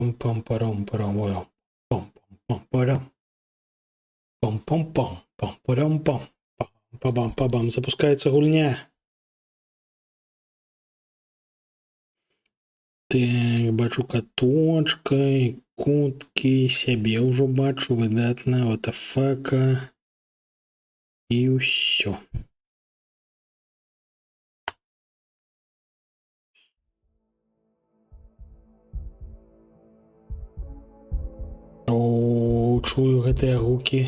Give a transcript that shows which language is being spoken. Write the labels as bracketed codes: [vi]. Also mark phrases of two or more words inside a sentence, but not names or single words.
[be] Пам-пам-парам-парам. Пам-пам-пам-парам. Пам-пам-пам. Пам-парам-пам. Пам-пам-пам. Запускаецца гульня. Так, бачу каточка і куткі, сябе ўжо бачу, выдатна, ватафака. І ўсё. О, чую гэтыя гукі.